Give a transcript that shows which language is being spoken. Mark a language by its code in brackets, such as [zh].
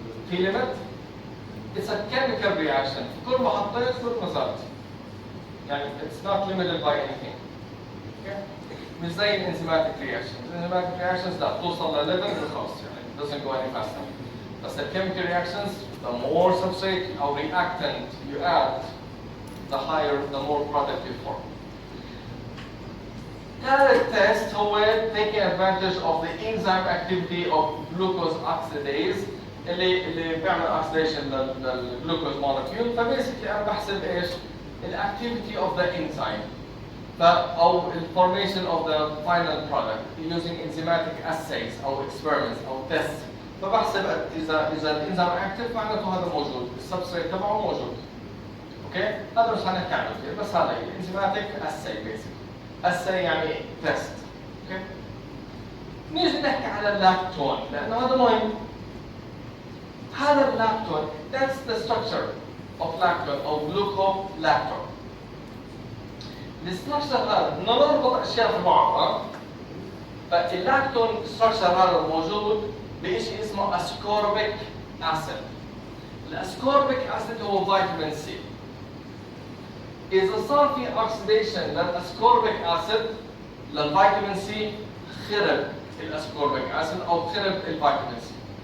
[ar] في ليميت؟ [en] It's a chemical reaction. [ar] كل ما حطيت كل ما زاد. [en] يعني it's not limited by anything. Okay? [ar] مش زي الانزيماتيك reactions. الانزيماتيك reactions لا توصل لليفل وخلاص يعني [en] it doesn't go any faster. بس الchemical reactions the more substrate or reactant you add the higher the more product you form. ثالث test هو taking advantage of the enzyme activity of glucose oxidase [ar] اللي بيعمل [en] oxidation للجلوكوز molecule. فباسically [ar] انا بحسب ايش؟ الاكتيفيتي [en] of the enzyme او formation of the final product using enzymatic assays او experiments او tests. [ar] فبحسب اذا الانزيم active معناته هذا موجود، السبستريت تبعه موجود. اوكي؟ هذا مش هنحكي عنه كثير بس هذا [en] enzymatic assay basically. [ar] assay يعني test. اوكي؟ نيجي نحكي على اللاكتون لانه هذا مهم. هذا اللاكتون [en] that's the structure of lactone او glucolactone. [ar] الستراكشر هذا بدنا نربط اشياء في بعض. فاللاكتون ستراكشر هذا موجود بشيء اسمه ascorbic acid. الاسكوربيك اسيد هو فيتامين سي. اذا صار في اوكسيديشن للاسكوربيك اسيد للفيتامين سي خرب الاسكوربيك اسيد او خرب الفيتامين سي.